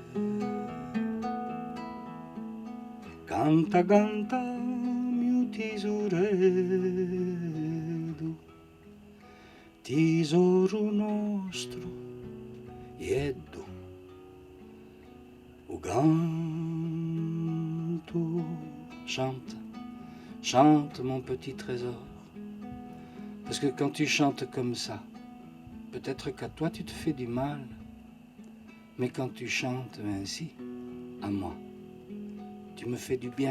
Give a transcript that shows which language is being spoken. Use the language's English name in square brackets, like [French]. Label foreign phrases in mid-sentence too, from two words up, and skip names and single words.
[Italian] Canta, canta, mio tesoretto, tesoro nostro, Ieddo, o ganto. [French] Chante, chante mon petit trésor. Parce que quand tu chantes comme ça, peut-être qu'à toi tu te fais du mal, mais quand tu chantes ainsi, à moi, tu me fais du bien.